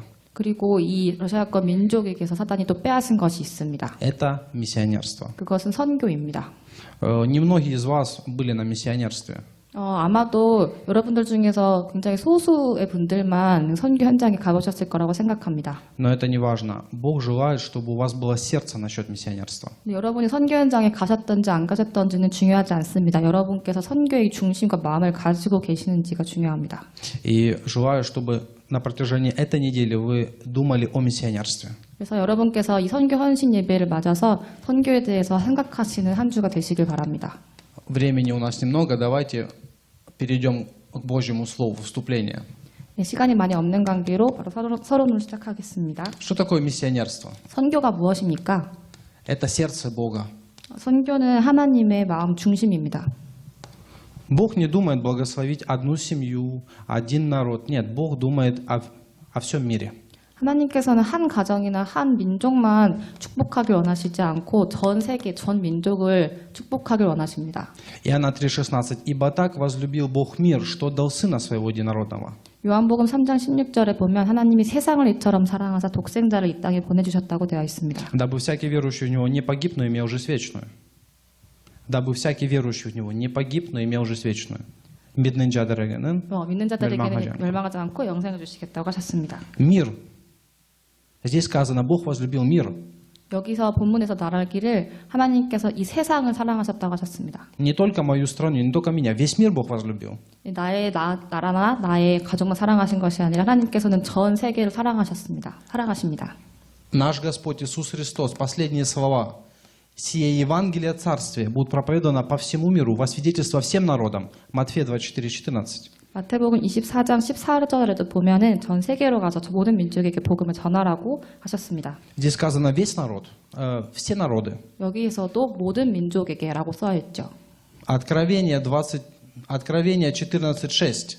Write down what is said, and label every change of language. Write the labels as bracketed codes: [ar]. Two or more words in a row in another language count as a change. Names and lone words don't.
[ko] 그리고 이 러시아권 민족에게서 사단이 또 빼앗은 것이 있습니다. [ru] Это миссионерство. [ko] 그것은 선교입니다. [ru] Немногие из вас были на миссионерстве. [ko] 아마도 여러분들 중에서 굉장히 소수의 분들만 선교 현장에 가보셨을 거라고 생각합니다. [ru] Но это не важно. Бог желает, чтобы у вас было сердце насчет миссионерства. [ko] 여러분이 선교 현장에 가셨던지 안 가셨던지는 중요하지 않습니다. 여러분께서 선교의 중심과 마음을 가지고 계시는지가 중요합니다. [ru] И желаю, чтобы на протяжении этой недели вы думали о миссионерстве. [ko] 그래서 여러분께서 이 선교 헌신 예배를 맞아서 선교에 대해서 생각하시는 한 주가 되시길 바랍니다. [ru] Времени у нас немного, давайте перейдем к Божьему Слову, вступление. [ko] 네, 시간이 많이 없는 관계로 바로 서론으로 시작하겠습니다. [ru] Что такое миссионерство? [ko] 선교가 무엇입니까? [ru] Это сердце Бога. [ko] 선교는 하나님의 마음 중심입니다. [ru] Бог не думает благословить одну семью, один народ. Нет, Бог думает о всем мире. [ko] 하나님께서는 한 가정이나 한 민족만 축복하길 원하시지 않고 전 세계, 전 민족을 축복하길 원하십니다. [ru] Иоанна 3,16. «Ибо так возлюбил Бог мир, что дал Сына Своего Единородного». [ko] 요한복음 3장 16절에 보면 하나님이 세상을 이처럼 사랑하사 독생자를 이 땅에 보내주셨다고 되어 있습니다. [ru] «Дабы всякий верующий в Него не погиб, но имел жизнь вечную». «Дабы всякий верующий в Него не погиб, но имел жизнь вечную». [ko] 믿는 자들에게는 믿는 자들에게는 멸망하지 않고 영생을 주시겠다고 하셨습니다. [ru] Мир. Здесь сказано, Бог возлюбил мир. [ko] 여기서 본문에서 말하기를 하나님께서 이 세상을 사랑하셨다고 하셨습니다. [ru] Не только мою страну, не только меня, весь мир Бог возлюбил. [ko] 나의 나라나 나의 가족만 사랑하신 것이 아니라 하나님께서는 전 세계를 사랑하십니다. [ru] Наш Господь Иисус Христос, последние слова. «Сие Евангелие Царствия будет проповедано по всему миру во свидетельство всем народам». Матфея 24:14. [ko] 마태복음 24장 14절에도 보면은 전 세계로 가서 모든 민족에게 복음을 전하라고 하셨습니다. [ru] Здесь сказано весь народ, все народы. [ko] 여기에서도 모든 민족에게라고 써 있죠. [ru] Откровение 14:6.